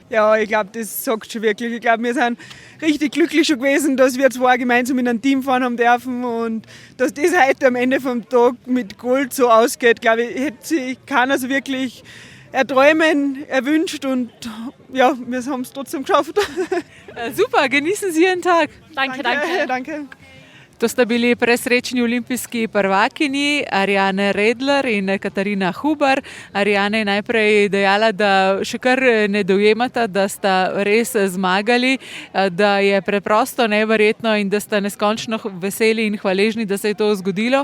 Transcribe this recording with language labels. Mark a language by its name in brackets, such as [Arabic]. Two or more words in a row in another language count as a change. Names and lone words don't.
[German] Ja, ich glaube, das sagt schon wirklich. Ich glaube, wir sind richtig glücklich schon gewesen, dass wir zwei gemeinsam in einem Team fahren haben dürfen und dass das heute am Ende vom Tag mit Gold so ausgeht, glaube ich, hätte sich keiner so wirklich erträumen, erwünscht und ja, wir haben es trotzdem geschafft. Super, genießen Sie Ihren Tag. Danke. [Slovenian] To sta bili presrečni olimpijski prvakinji Ariane Redler in Katarina Huber. Ariane je najprej dejala, da še kar ne dojemata, da sta res zmagali, da je preprosto neverjetno in da sta neskončno veseli in hvaležni, da se je to zgodilo.